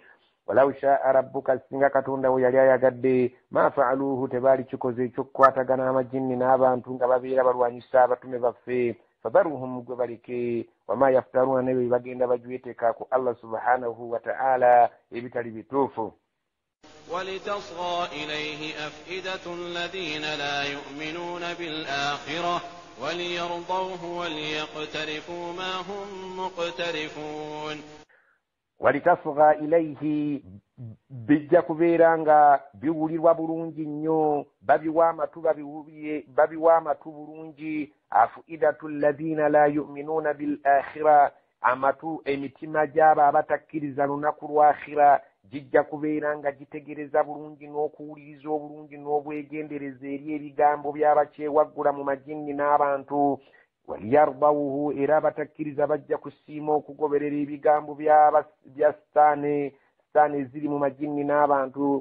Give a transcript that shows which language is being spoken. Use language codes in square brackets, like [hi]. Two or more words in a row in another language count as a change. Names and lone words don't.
[ar] ولو شاء ربك, [lg] singa Katonda we yali ayagadde, [ar] ما فعلوه, [lg] tebaali kikoze ekyokukwatagana amajinni n'abantu nga babeera balwanyisa abatume baffe. Fadharuhum, gwe baleke, [ar] وما يفترون, [lg] ne bye bagenda bajweteka ku Allah [ar] سبحانه وتعالى [lg] ebitali bituufu. [ar] ولتصغى إليه أفئدة الذين لا يؤمنون بالآخرة وليرضوه وليقترفوا ما هم مقترفون. ولتصغى إليه, [lg] bijja kubeera nga biwulirwa bulungi nnyo, babiwa amatu bulungi. [ar] أفئدة الذين لا يؤمنون بالآخرة, [lg] amatu emitima gy'abo abatakkiriza lunaku lw'akhira gijja kubeera nga gitegereza bulungi n'okuwuliriza obulungi n'obwegendereza eri ebigambo by'abakyewaggula mu majinni n'abantu. Waliyardawuhu, era abatakkiriza bajja kusiima okugoberera ebigambo bya sitaani eziri mu majinni n'abantu.